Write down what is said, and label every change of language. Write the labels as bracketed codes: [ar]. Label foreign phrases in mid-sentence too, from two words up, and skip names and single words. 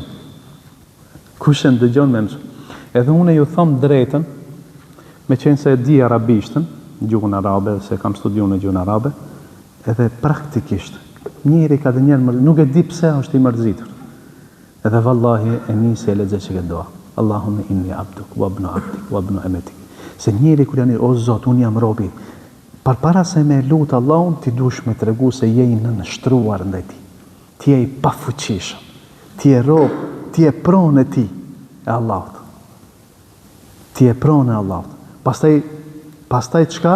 [sq] Kush e ndëgjon me mësu. Edhe unë ju them drejtën, me qenë se di arabishtën, gjuhën arabe, se kam studiuar në gjuhën arabe, edhe praktikisht, njëri ka dhe njerë mërzit, nuk e di pse është i mërzitur. Edhe vallahi e nisi e lexoj që këtë doa. [ar] اللهم إني عبدك وابن عبدك وابن أمتك. [sq] Se njëri kur janë, o Zot, unë jam robi. Para se me lutë Allahun, ti dush me tregu se je i nënshtruar ndaj tij. Ti je i pafuqishëm. Ti je rob, ti je pronë e tij, e Allahut. Ti je pronë e Allahut. Pastaj çka?